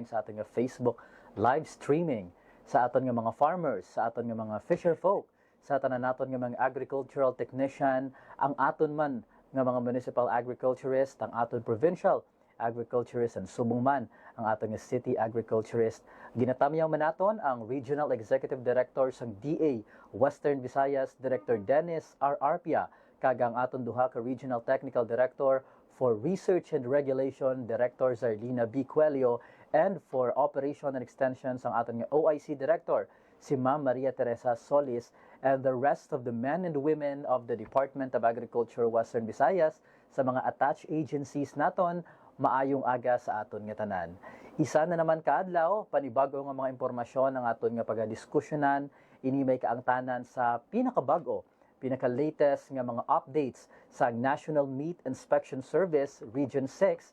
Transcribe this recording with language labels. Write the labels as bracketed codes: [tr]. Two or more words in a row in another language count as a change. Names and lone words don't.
[hil] sa aton nga Facebook [en] live streaming, [hil] sa aton nga mga farmers, sa aton nga mga [en] fisher folk, [hil] sa tanan naton nga mga [en] agricultural technician, [hil] ang aton man nga mga [en] municipal agriculturist, [hil] ang aton [en] provincial agriculturist, [hil] and subong man ang atong [en] city agriculturist. [hil] Ginatamyaw man naton ang [en] Regional Executive Director [hil] sang DA Western Visayas, Director Dennis R. Arpia, kag ang aton duha ka [en] Regional Technical Director for Research and Regulation, [hil] Director Zarlina B. [en] Coelho, and for Operation and Extensions [hil] ang aton nga [en] OIC Director, si Ma'am Maria Teresa Solis, and the rest of the men and women of the Department of Agriculture Western Visayas [hil] sa mga attached agencies naton. Maayong aga sa aton nga tanan. Isa na naman kaadlaw, panibago nga mga impormasyon ang aton nga pagadiskusyonan, inimay kaangtanan sa pinakabago, pinaka-latest nga mga updates sa National Meat Inspection Service Region 6.